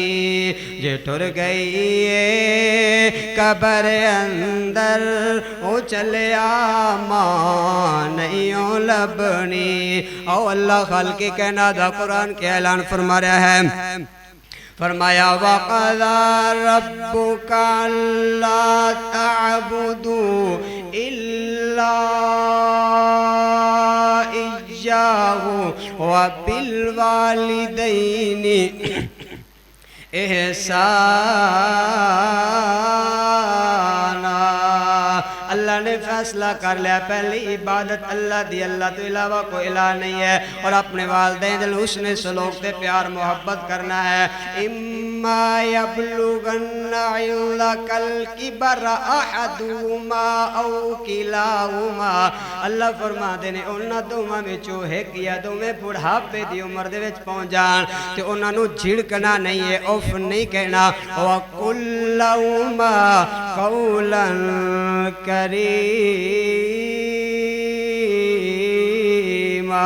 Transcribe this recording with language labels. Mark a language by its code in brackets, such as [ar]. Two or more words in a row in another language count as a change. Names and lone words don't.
[pa] جے ٹر گئی ہے قبر اندر او چلیا ماں نہیں لبھنی. او اللہ خالق کائنات قرآن کے اعلان فرما رہا ہے، فرمایا [ar] وقضى ربك ألا تعبدوا إلا إياه وبالوالدين إحسانا. [pa] اللہ نے فیصلہ کر لیا پہلی عبادت اللہ دی، اللہ تو علاوہ کوئی الٰہ نہیں ہے. [ur] اور اپنے والدین دل اس نے سلوک سے پیار محبت کرنا ہے. [ar] إما يبلغن عندك الكبر أحدهما أو كلاهما. [pa] اللہ فرماتے نے اونہاں دوواں وچوں ایک یا دوویں بڑھاپے دی عمر دے وچ پہنچ جان تے اونہاں نوں جھڑکنا نہیں ہے، اف نہیں کہنا. [ar] وقل لهما قولا كريما.